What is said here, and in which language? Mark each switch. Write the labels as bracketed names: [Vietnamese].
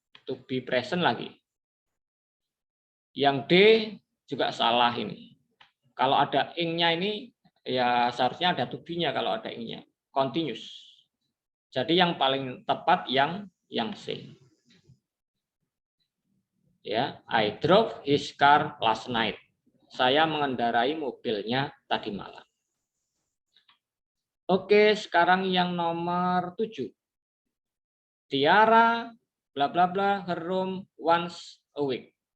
[Indonesian] To be present lagi. Yang D juga salah ini. Kalau ada ing-nya ini ya seharusnya ada to be-nya kalau ada ing-nya. Continuous. Jadi yang paling tepat yang C. [English] Ya, I drove his car last night. [Indonesian] Saya mengendarai mobilnya tadi malam. Oke, sekarang yang nomor 7. [English] Tiara bla bla bla her room once a week.